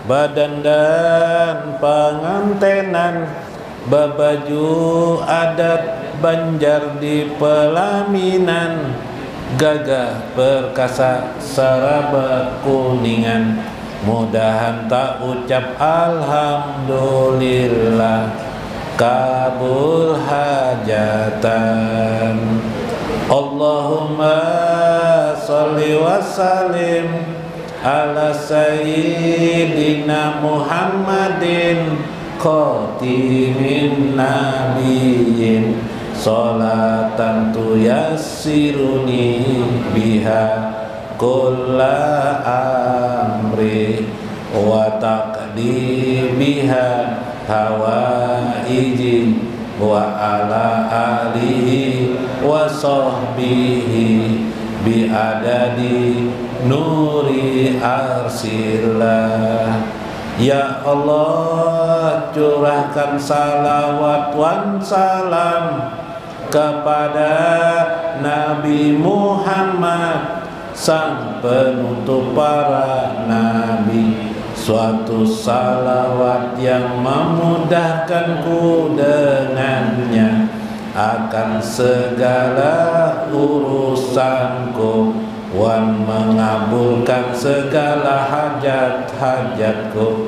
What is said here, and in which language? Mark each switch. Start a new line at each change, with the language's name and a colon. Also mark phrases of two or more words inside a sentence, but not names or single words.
Banjar: badan dan pengantenan, babaju adat Banjar di pelaminan, gagah perkasa saraba kuningan, mudahan tak ucap alhamdulillah, kabul hajatan.
Arabic: اللهم صل وسلم على سيدنا محمد خاتم النبيين، صلاة تيسر لي بها كل أمري وتقضي بها حوائجي وعلى آله وصحبه بعدد نور عرش الله.
Indonesian: Ya Allah, curahkan salawat wan salam kepada Nabi Muhammad, sang penutup para nabi, suatu salawat yang memudahkanku dengannya akan segala urusanku, wan mengabulkan segala hajat-hajatku.